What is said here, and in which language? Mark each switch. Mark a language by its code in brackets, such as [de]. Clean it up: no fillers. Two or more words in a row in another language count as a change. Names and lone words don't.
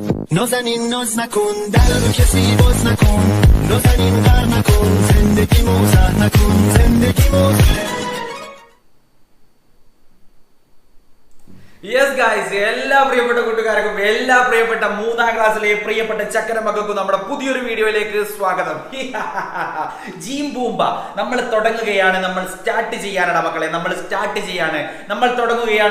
[fa] نازنین ناز نکن در رو کسی باز نکن نازنین غر نکن زندگی موزه نکن زندگی موزه [en] Yes guys, [ml] എല്ലാ പ്രിയപ്പെട്ട കൂട്ടുകാർക്കും എല്ലാ പ്രിയപ്പെട്ട 3ാം ക്ലാസ്സിലെ പ്രിയപ്പെട്ട ചക്കര മക്കൾക്കും നമ്മുടെ പുതിയൊരു വീഡിയോയിലേക്ക് സ്വാഗതം. ജീം ബൂംബ നമ്മൾ തുടങ്ങുകയാണ്, നമ്മൾ സ്റ്റാർട്ട് ചെയ്യാനാണ് മക്കളെ, നമ്മൾ സ്റ്റാർട്ട് ചെയ്യാണ്, നമ്മൾ തുടങ്ങുകയാണ്.